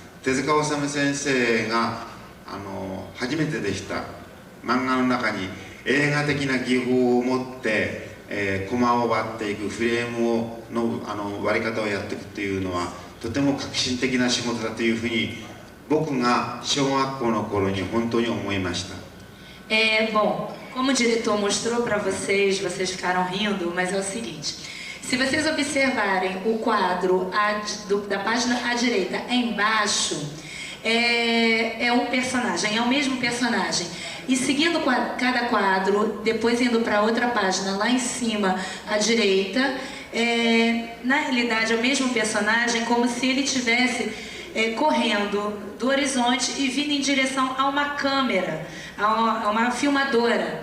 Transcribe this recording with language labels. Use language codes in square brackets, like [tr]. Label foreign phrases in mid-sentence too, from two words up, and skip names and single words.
[ja] 手塚治虫先生が初めてでした。漫画の中に映画的な技法を持って、コマを割っていくフレームの割り方をやっていくというのはとても革新的な仕事だというふうに僕が小学校の頃に本当に思いました。 [pt] Bom, como o diretor mostrou para vocês, vocês ficaram rindo, mas é o seguinte: se vocês observarem o quadro da página à direita embaixo, é um personagem, é o mesmo personagem. E seguindo cada quadro, depois indo para outra página lá em cima à direita, na realidade é o mesmo personagem, como se ele tivesse correndo do horizonte e vindo em direção a uma câmera, a uma filmadora.